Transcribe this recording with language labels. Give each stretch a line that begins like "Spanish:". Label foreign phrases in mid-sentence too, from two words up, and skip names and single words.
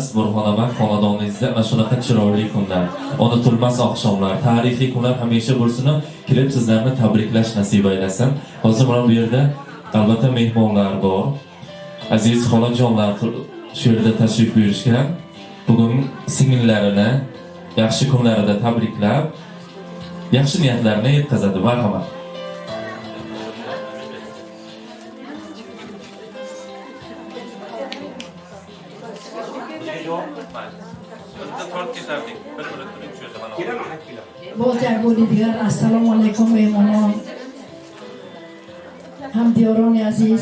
Uzbek: Burxonamak xonadoningizda ana shunaqa chiroyli kunlar, unutilmas oqshomlar, tarixiy kunlar hamisha bo'lsin, kelib sizlarni tabriklash nasib aylasin. Hozir mana bu yerda albatta mehmonlar bor. Aziz xolajonlar shu yerda tashrif buyurishgan. Bugun singillarini yaxshi kunlarida tabriklab, yaxshi niyatlarini yetkazadi. Marhamat.
Persian: باز یک بار دیگر السلام علیکم مهمانان، همدیاران عزیز.